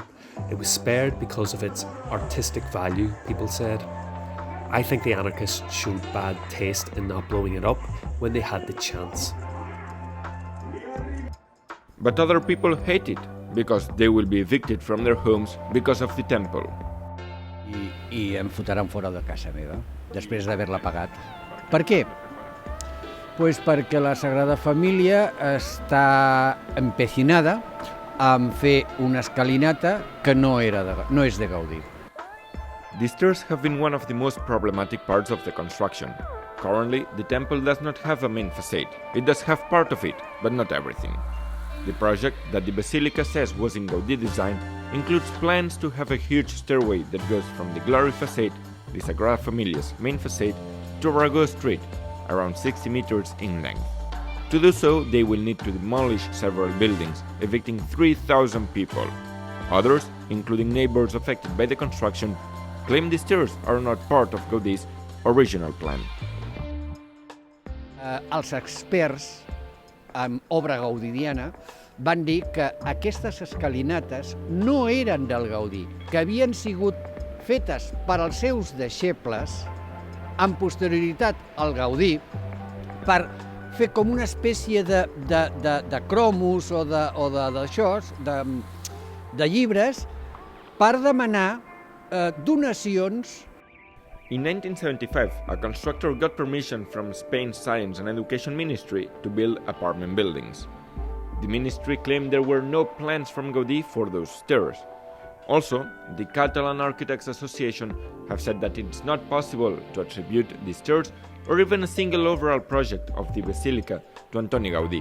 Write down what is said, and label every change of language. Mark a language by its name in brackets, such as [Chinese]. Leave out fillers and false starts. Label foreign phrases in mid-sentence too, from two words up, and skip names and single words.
[English] It was spared because of its artistic value, people said. I think the anarchists showed bad taste in not blowing it up when they had the chance. But other people hate it, because they will be evicted from their homes because of the temple. [Catalan] I em fotran fora de casa meva, després d'haver-la pagat. Per què? Pues perquè la Sagrada Família està empecinada en fer una escalinata que no és de Gaudí. [English] The stairs have been one of the most problematic parts of the construction. Currently, the temple does not have a main facade. It does have part of it, but not everything. The project that the basilica says was in Gaudí design includes plans to have a huge stairway that goes from the Glory facade, the Sagrada Familia's main facade, to Aragó Street, around 60 meters in length. To do so, they will need to demolish several buildings, evicting 3,000 people. Others, including neighbors affected by the construction, claim the stairs are not part of Gaudí's original plan. [Catalan] Els experts en obra gaudidiana van dir que aquestes escalinates no eren del Gaudí, que havien sigut fetes per als seus deixebles amb posterioritat al Gaudí per fer com una espècie de cromos o d'això, de llibres, per demanar donacions. [English] In 1975, a constructor got permission from Spain's Science and Education Ministry to build apartment buildings. The ministry claimed there were no plans from Gaudí for those stairs. Also, the Catalan Architects Association have said that it's not possible to attribute the stairs or even a single overall project of the basilica to Antoni Gaudí.